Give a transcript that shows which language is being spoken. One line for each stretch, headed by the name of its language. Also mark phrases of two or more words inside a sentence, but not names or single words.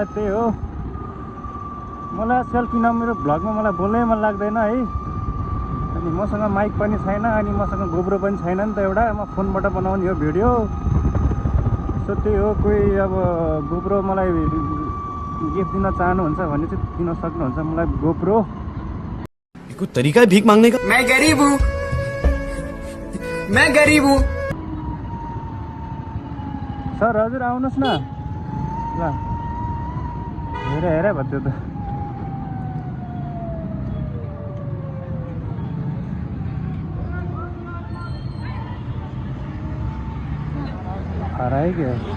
Nepali: त्यही हो, मलाई आजकल किन मेरो भ्लगमा मलाई बोल्नै मन लाग्दैन है। अनि मसँग माइक पनि छैन, अनि मसँग गोब्रो पनि छैन नि त एउटा। म फोनबाट बनाउने हो भिडियो। सो त्यही हो, कोही अब गोब्रो मलाई गिफ्ट दिन चाहनुहुन्छ भने चाहिँ दिन सक्नुहुन्छ मलाई गोब्रो।
Hindi: कुछ तरीका है भीख मांगने का? मैं गरीब हूँ, मैं गरीब हूँ।
Nepali: सर हजुर आउनुहोस् न ल। हेर भन्थ्यो त। हरायो क्या?